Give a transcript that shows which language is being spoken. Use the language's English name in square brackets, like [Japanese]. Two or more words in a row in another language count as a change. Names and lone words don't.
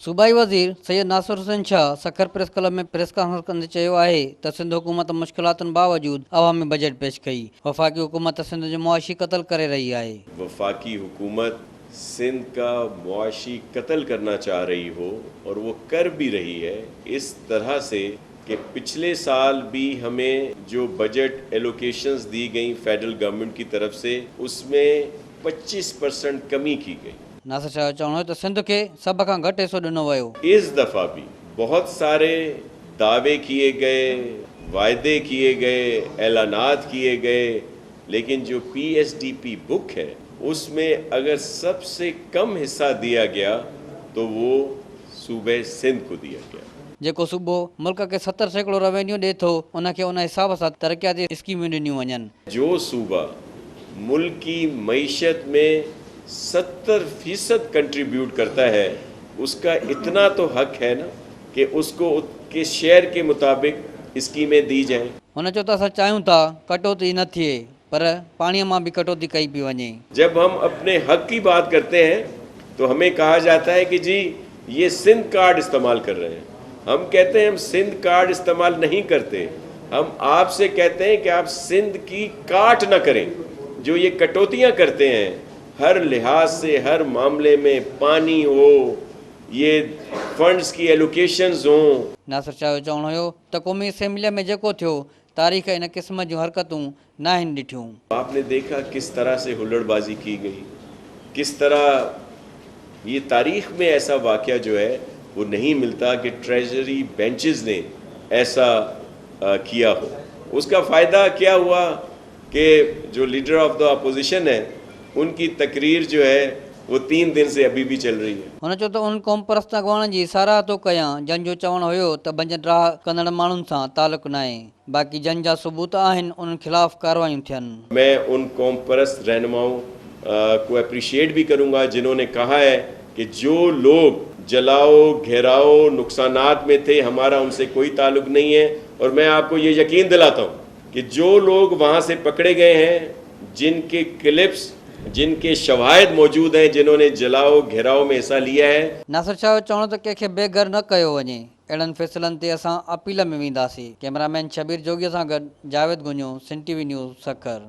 [Sindhi] सूबाई वज़ीर सैयद नासिर हुसैन शाह सखर प्रेस क्लब में [English] press conference [Sindhi] कंदे चयो आहे त सिंध हुकूमत मुश्किलातुनि बावजूद अवामी बजट पेश कई। वफ़ाक़ी हुकूमत सिंध जो मुआशी कत्ल करे रही है। [Urdu] وفاقی حکومت سندھ کا معاشی قتل کرنا چاہ رہی ہو اور وہ کر بھی رہی ہے اس طرح سے کہ پچھلے سال بھی ہمیں جو [English] budget allocations [Urdu] دی گئی [English] federal government [Urdu] کی طرف سے اس میں 25% کمی کی گئی. [Sindhi] नासिर शाह जो चवणो त सिंध के सब खां घटि हिसो ॾिनो वियो। [Urdu] اس دفعہ بھی بہت سارے دعوے کیے گئے، وعدے کیے گئے، اعلانات کیے گئے، لیکن جو PSDP بک ہے اس میں اگر سب سے کم حصہ دیا گیا تو وہ صوبے سندھ کو دیا گیا. [Sindhi] जेको सूबो मुल्क के 70% रेवेन्यू ॾिए थो उनखे उन हिसाब सां तरक़ियाती स्कीमूं ॾिनियूं वञनि। [Urdu] جو صوبہ ملک کی معیشت میں 70% کنٹریبیوٹ کرتا ہے اس کا اتنا تو حق ہے نا کہ اس کو اس کے شیئر کے مطابق اسکیمیں دی جائیں. [Sindhi] हुन चयो त असां चाहियूं था कटौती न थिए पर पाणीअ मां भी कटौती कई पई वञे। [Urdu] جب ہم اپنے حق کی بات کرتے ہیں تو ہمیں کہا جاتا ہے کہ جی یہ سندھ کارڈ استعمال کر رہے ہیں. ہم کہتے ہیں ہم سندھ کارڈ استعمال نہیں کرتے، ہم آپ سے کہتے ہیں کہ آپ سندھ کی کاٹ نہ کریں. جو یہ کٹوتیاں کرتے ہیں ہر لحاظ سے، ہر معاملے میں، پانی ہو، یہ فنڈز کی ایلوکیشنز ہو. [Sindhi] नासिर शाह जो चवणो हुयो त क़ौमी असेंबली में जेको थियो तारीख़ इन क़िस्म जूं हरकतूं न आहिनि ॾिठियूं। [Urdu] آپ نے دیکھا کس طرح سے ہلڑبازی کی گئی، کس طرح یہ تاریخ میں ایسا واقعہ جو ہے وہ نہیں ملتا کہ [English] treasury benches [Urdu] نے ایسا کیا ہو. اس کا فائدہ کیا ہوا کہ جو [English] leader of the opposition [Urdu] ہے ان کی تقریر جو ہے وہ 3 دن سے ابھی بھی چل رہی ہے. [Sindhi] हुन चयो त उन क़ौम परस्त अॻवाननि जी साराह थो कयां जंहिंजो चवणु हुयो त बजट राह कंदड़ माण्हुनि सां तालुक़ न आहे, बाक़ी जंहिं जा सबूत आहिनि उन्हनि खिलाफ़ कार्रवाइयूं थियनि। [Urdu] میں ان قوم پرست رہنماؤں کو اپریشیئیٹ بھی کروں گا جنہوں نے کہا ہے کہ جو لوگ جلاؤ، گھیراؤ، نقصانات میں تھے ہمارا ان سے کوئی تعلق نہیں ہے. اور میں آپ کو یہ یقین دلاتا ہوں کہ جو لوگ وہاں سے پکڑے گئے ہیں، جن کے کلپس، جن کے شواہد موجود ہیں، جنہوں نے جلاؤ گھیراؤ میں حصہ لیا ہے. [Sindhi] नासिर शाह जो चवणो त कंहिंखे बेघर न कयो वञे। अहिड़नि फ़ैसिलनि ते असां अपील में वेंदासीं। कैमरामैन शबीर जोगीअ सां गॾु जावेद गुंजो, सिंध TV न्यूज़, सखर।